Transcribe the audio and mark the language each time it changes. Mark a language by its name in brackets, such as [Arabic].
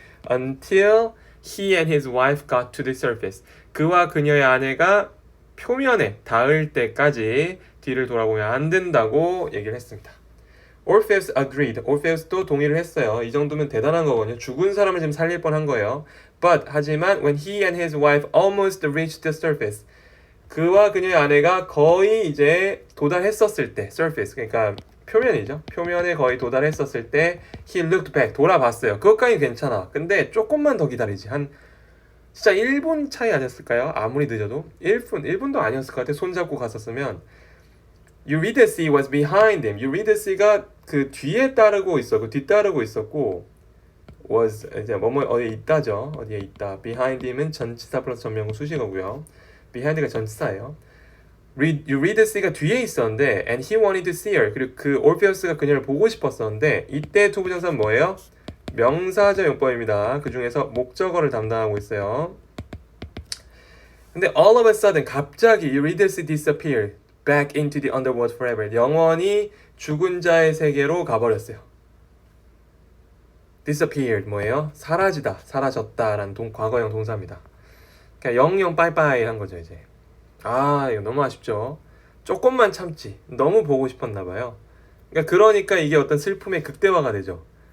[English] until he and his wife got to the surface. [Korean] 그와 그녀의 아내가 표면에 닿을 때까지 뒤를 돌아보면 안 된다고 얘기를 했습니다. [English] Orpheus agreed. [Korean] Orpheus도 동의를 했어요. 이 정도면 대단한 거거든요. 죽은 사람을 지금 살릴 뻔한 거예요. [English] But [Korean] 하지만 [English] when he and his wife almost reached the surface. [Korean] 그와 그녀의 아내가 거의 이제 도달했었을 때, surface 그러니까 표면이죠. 표면에 거의 도달했었을 때 [English] he looked back. [Korean] 돌아봤어요. 그것까지 괜찮아. 근데 조금만 더 기다리지. 한 진짜 1분 차이 아니었을까요? 아무리 늦어도 1분도 아니었을 것 같아. 손잡고 갔었으면 [English] Eurydice was behind him. [Korean] Eurydice가 그 뒤에 따르고 있었고 뒤따르고 있었고 was 이제 뭐뭐 어디에 있다죠. 어디에 있다. behind him은 전치사 플러스 전명구 수식어고요. behind가 전치사예요. Eurydice가 뒤에 있었는데 [English] and he wanted to see her. [Korean] 그리고 그 Orpheus가 그녀를 보고 싶었었는데 이때 투부정사는 뭐예요? 명사절 용법입니다. 그 중에서 목적어를 담당하고 있어요. 근데 [English] all of a sudden [Korean] 갑자기 [English] Eurydice disappeared back into the underworld forever. [Korean] 영원히 죽은 자의 세계로 가버렸어요. disappeared 뭐예요? 사라지다, 사라졌다라는 과거형 동사입니다. 그러니까 영영 빠이빠이 한 거죠 이제. 아 이거 너무 아쉽죠. 조금만 참지. 너무 보고 싶었나 봐요. 그러니까 이게 어떤 슬픔의 극대화가 되죠.